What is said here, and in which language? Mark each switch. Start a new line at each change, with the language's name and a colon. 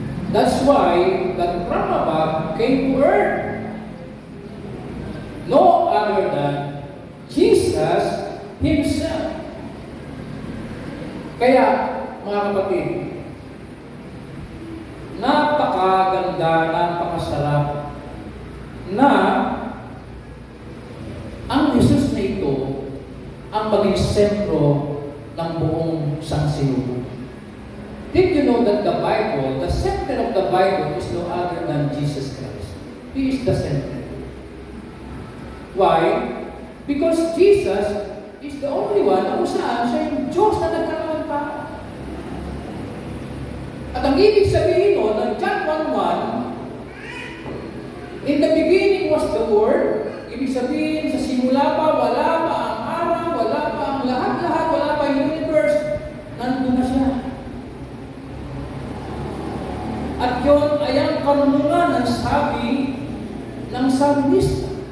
English: That's why that from above came to earth. No other than Jesus Himself.
Filipino: Kaya, mga kapatid, napakaganda, napakasarap na ang Jesus na ito ang maging sentro ng buong sansinuko.
English: Did you know that the Bible, the center of the Bible is no other than Jesus Christ? He is the center. Why? Because Jesus is the only one
Filipino: na kung saan siya yung Diyos na nagkaroon ng tao. At ang ibig sabihin mo, ng John 1:1,
English: in the beginning was the Word.
Filipino: Ibig sabihin, sa simula pa, wala pa ang araw, wala pa ang lahat-lahat, wala pa yung universe, nandun na siya. At yun ay ang karunungan ng sabi ng salmista.